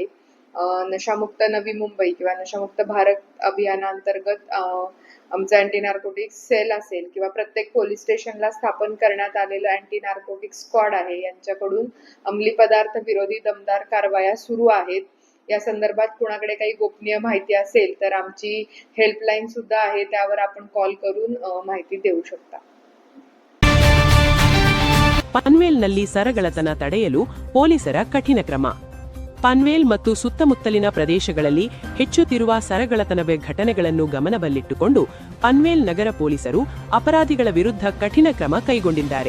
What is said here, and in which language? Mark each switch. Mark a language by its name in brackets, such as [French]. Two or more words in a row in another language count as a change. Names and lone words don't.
[Marathi] नशामुक्त नवी मुंबई किंवा नशामुक्त भारत अभियानांतर्गत आमचं अँटी नार्कोटिक्स सेल असेल किंवा प्रत्येक पोलीस स्टेशनला स्थापन करण्यात आलेलं अँटी नार्कोटिक्स स्क्वॉड आहे, यांच्याकडून अंमली पदार्थ विरोधी दमदार कारवाया सुरू आहेत. या संदर्भात कुणाकडे काही गोपनीय माहिती असेल तर आमची हेल्पलाईन सुद्धा आहे, त्यावर आपण कॉल करून माहिती देऊ शकता. [Kannada] ಪನ್ವೇಲ್ನಲ್ಲಿ ಸರಗಳತನ ತಡೆಯಲು ಪೊಲೀಸರ ಕಠಿಣ ಕ್ರಮ. ಪನ್ವೇಲ್ ಮತ್ತು ಸುತ್ತಮುತ್ತಲಿನ ಪ್ರದೇಶಗಳಲ್ಲಿ ಹೆಚ್ಚುತ್ತಿರುವ ಸರಗಳತನ ಘಟನೆಗಳನ್ನು ಗಮನದಲ್ಲಿಟ್ಟುಕೊಂಡು ಪನ್ವೇಲ್ ನಗರ ಪೊಲೀಸರು ಅಪರಾಧಿಗಳ ವಿರುದ್ಧ ಕಠಿಣ ಕ್ರಮ ಕೈಗೊಂಡಿದ್ದಾರೆ.